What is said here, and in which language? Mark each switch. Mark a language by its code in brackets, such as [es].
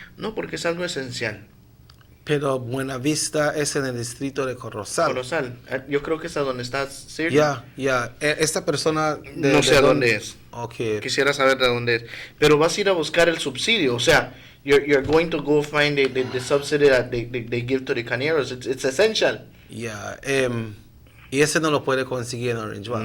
[es] No, porque es algo esencial. Pero Buenavista es en el distrito de Corozal. Yo creo que es a donde estás, ¿cierto? Ya. Esta persona... no sé a dónde es. [en] Okay. [es] Quisiera saber de dónde es. Pero vas a ir a buscar el subsidio. O sea, [en] you're going to go find the subsidy that they give to the cañeros. It's essential. Yeah. [es] Y ese no lo puede conseguir en Orange Walk.